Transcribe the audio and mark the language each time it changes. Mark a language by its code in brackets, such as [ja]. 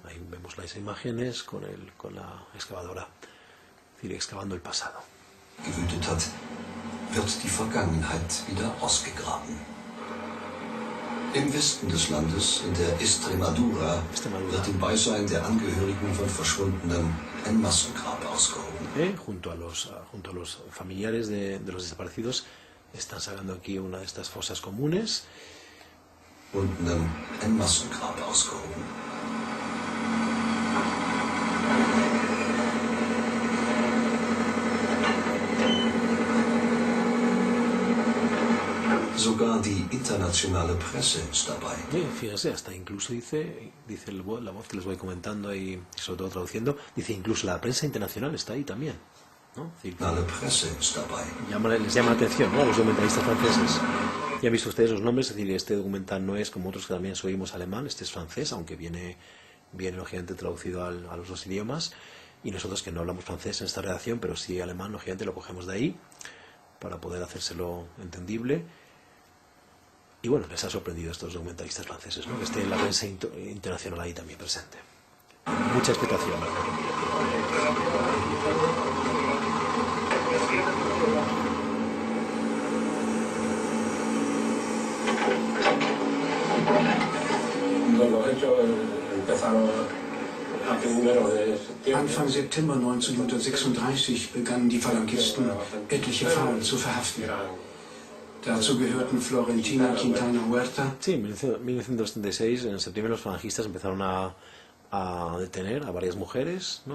[es] Ahí vemos las imágenes con la excavadora, es decir, excavando el pasado. [de] Gewütet hat, wird die Vergangenheit wieder ausgegraben. Im Westen des Landes, in der Extremadura, wird im Beisein der Angehörigen von Verschwundenen ein Massengrab ausgehoben. [es] Junto a los familiares de los desaparecidos, están sacando aquí una de estas fosas comunes. [de] Verschwundenen ein Massengrab ausgehoben. Sogar die internationale Presse ist dabei. [es] Fíjese, hasta incluso dice la voz que les voy comentando y sobre todo traduciendo, dice incluso la prensa internacional está ahí también, ¿no? [de] La Presse ist dabei. [es] Les llama la atención, ¿no?, a los documentalistas franceses. Ya han visto ustedes los nombres, es decir, este documental no es como otros que también oímos alemán, este es francés, aunque viene lógicamente traducido a los dos idiomas, y nosotros que no hablamos francés en esta redacción, pero sí alemán, lógicamente lo cogemos de ahí para poder hacérselo entendible. Y bueno, les ha sorprendido a estos documentalistas franceses, ¿no?, que esté la prensa internacional ahí también presente. Mucha expectación. Los hechos empezaron a primero de septiembre. [de] Anfang September 1936 begannen die Falangisten, etliche Frauen zu verhaften. Dazu gehörten Florentina Quintana Huerta. [es] Sí, en 1936, en septiembre, los falangistas empezaron a detener a varias mujeres, ¿no?